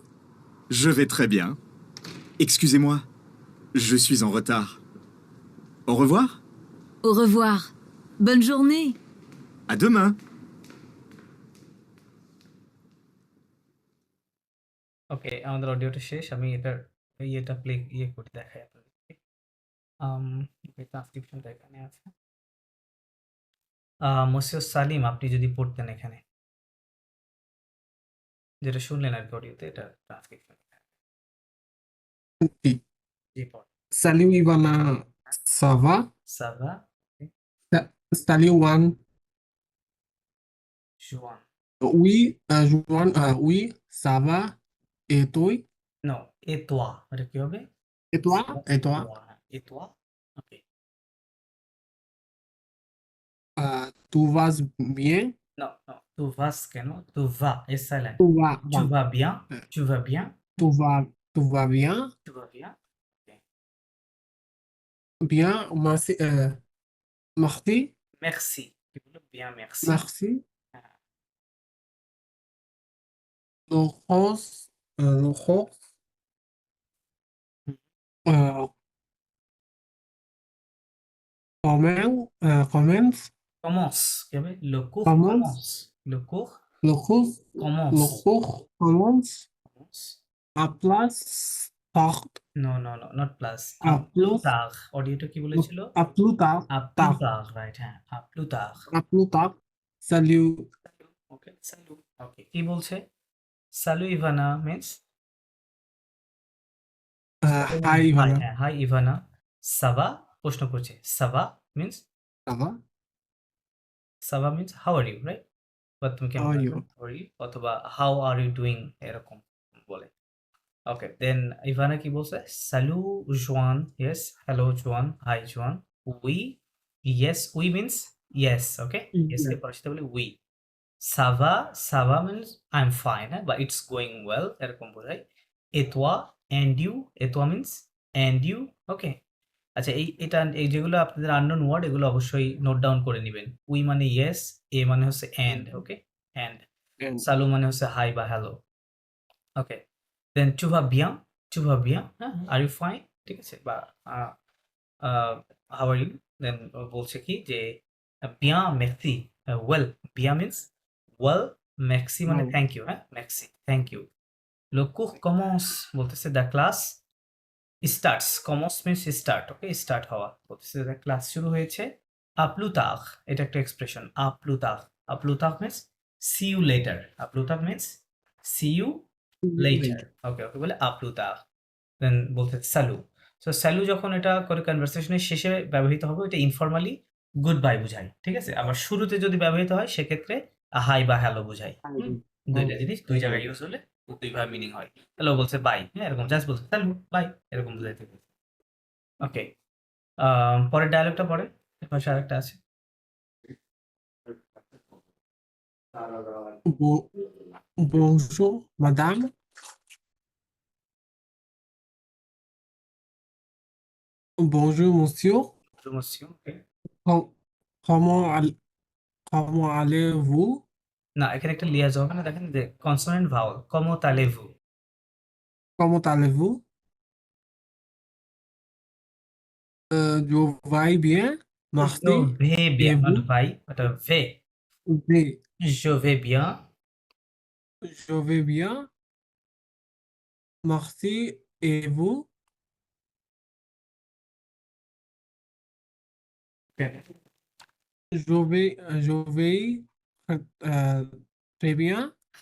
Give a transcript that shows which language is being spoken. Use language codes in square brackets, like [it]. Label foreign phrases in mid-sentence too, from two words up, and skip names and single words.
[fr] Je vais très bien. Excusez-moi, je suis en retard. Au revoir, Au revoir. Bonne journée. à demain. [bn] ওকে, আমাদের অডিওটা শেষ। আমি এটার ইয়েটা করি, দেখাই আপনাদেরকে। ওকে, ট্রান্সক্রিপশনটা এখানে আছে। মসিউর সালিম, আপনি যদি পড়তেন এখানে, যেটা শুনলেন আর কি অডিওতে, এটা ট্রান্সক্রিপশন। [fr] Oui. [bn] জি, পড়। [fr] Salut Ivana, ça va? ça va, Salut Juan. জুয়ান। Oui, Juan, oui, ça va. Et toi? [bn] নো, [fr] et toi, [bn] এটা কি হবে? [fr] Et toi? Et toi? et toi, ওকে। Tu vas bien? [en] no, no, [fr] tu vas কেন? tu va, [en] s silent. [fr] Tu vas, Tu va. vas bien, Euh, tu vas bien, tu vas bien? tu vas bien. Ok. Bien, merci. Merci. Merci. [bn] কি বললো? [fr] Bien, merci. Merci. [bn] হ্যাঁ, [fr] Le rose, le rose. হুম। Comment? Commence. [bn] কি হবে? [fr] Le cours Commence. commence. Le cours Le rose, le commence. cours commence Commence. à place tard. [en] No, no, no, not plus. [fr] À À plus plus, tard. [bn] অডিওটা কি বলেছিল? [fr] à plus tard. À plus Tard. tard, right? হ্যাঁ, à plus tard. À plus tard. Salut. [bn] ওকে, salut. ওকে, কি বলছে? [fr] Salut Ivana means [en] Hi, Ivana. [fr] হ্যাঁ, hi Ivana. Ça va? [bn] প্রশ্ন করছে। [fr] Ça va [bn] means [fr] Ça va? [en] সাবা means how are you, right? [bn] বা তুমি কেমন [en] How are [bn] আছো? [en] you? How are you? অথবা how are you doing [bn] এরকম বলে। [en] okay, then ইভানা [bn] কি বলছে? [en] সালু জোয়ান, yes, hello Joan, hi Joan. oui, yes, oui means yes, okay? ইয়েস [bn] কে পরিচিত বলে [en] উই। [fr] ça va, ça va [en] means I am fine, [bn] হ্যাঁ, বা [en] it's going well [bn] এরকম বোঝায়। [en] et toi, and you, et toi means and you, okay? [bn] আচ্ছা, এই যেগুলো আপনাদের [en] unknown word, [bn] এগুলো অবশ্যই [en] note down [bn] করে নেবেন। উই মানে ইয়েস, এ মানে হচ্ছে [en] and, okay? [bn] এন্ড [en] And [bn] সালু মানে হচ্ছে হাই বা হ্যালো, ওকে? দেন [fr] tu vas bien, [en] হ্যাঁ, are you fine, [bn] ঠিক আছে? [en] বা how are you? দেন [bn] বলছে কি যে [fr] bien merci, [en] ওয়েল, bien means well, merci মানে well, thank you, হ্যাঁ, merci, thank you. [fr] Le cours commence [en] বলতেছে the class starts, কমর্স means start, okay? [bn] স্টার্ট হওয়া, বলতেছে যে ক্লাস শুরু হয়েছে। আপলুতাহ, এটা একটা এক্সপ্রেশন, আপলুতাহ। [en] আপলুতাহ means see you later, আপলুতাহ means see you later, ওকে? [bn] ওকে বলে আপলুতাহ। দেন বলতে স্যালু। সো স্যালু যখন এটা করে কনভারসেশনের শেষে ব্যবহৃত হবে, এটা [en] informally good bye [bn] বোঝায়, ঠিক আছে? আবার শুরুতে যদি ব্যবহৃত হয় সেক্ষেত্রে হাই বা হ্যালো বোঝায়। দুইটা জিনিস দুই জায়গায় ইউজ হলে দুইভাবে মিনিং হয়। হ্যালো বলছে বাই, হ্যাঁ, এরকম জাস্ট বলছে স্যালু বাই, এরকম বোঝাইতে হবে। ওকে, পরের ডায়ালগটা পরে পাশে আরেকটা আছে। [fr] bonjour, madame. Bonjour, monsieur. [en] promotion, okay? [fr] Com- Comment, comment allez-vous? [bn] না, এখানে একটা লিয়াজ হবে না, দেখেন যে [en] consonant vowel, [fr] comment allez-vous. Comment allez-vous? Je vais bien. [en] নো, [fr] Merci. ভে Et বিয়া, নট vous? [bn] ভাই, এটা ভে। [fr] Je, Je vais bien. je vais bien. Merci. Et vous? Je vais très bien.